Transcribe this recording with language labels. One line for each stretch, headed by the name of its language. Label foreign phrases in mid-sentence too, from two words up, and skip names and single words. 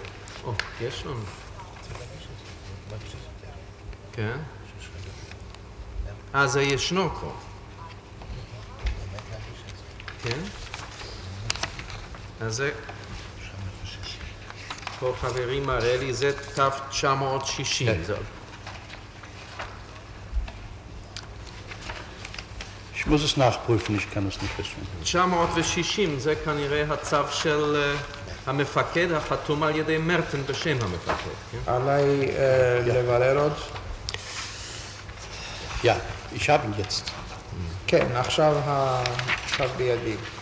Hebrew: יש לנו. כן? זה ישנו פה. כן? אז זה... פה חברים מראה לי, זה תו 960.
German: Ich muss es nachprüfen, ich kann es nicht wissen.
Hebrew: 960 זה כנראה הצו של המפקד החתום על ידי מרטן בשם המפקד. עליי לברר עוד?
German: Ja, ich habe ihn jetzt.
Hebrew: כן, עכשיו הצו בידי.